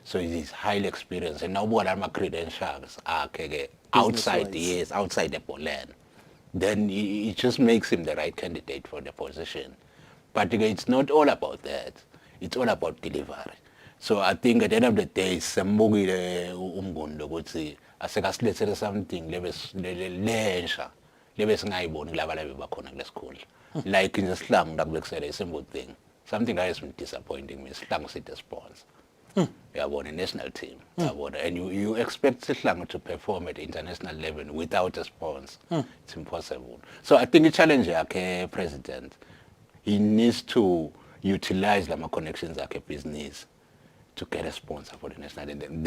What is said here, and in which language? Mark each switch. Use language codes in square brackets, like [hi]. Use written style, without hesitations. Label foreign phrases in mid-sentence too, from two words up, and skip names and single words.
[en] So he's highly experienced. And now what are my credentials outside, yes, outside the Poland. Then it just makes him the right candidate for the position. But it's not all about that. It's all about delivery. So I think at the end of the day, [ss] sembukile umngundo ukuthi asekasilethele something lensha lebesingayiboni laba labebakhona kule school. [en] Like in the slang that we said a simple thing. Something that has been disappointing me. Slang city sponsor. You have won a national team. And you expect Sihlangu to perform at international level without a sponsor. It's impossible. So I think the challenge as president, he needs to utilize the connections as a business to get a sponsor for the national team.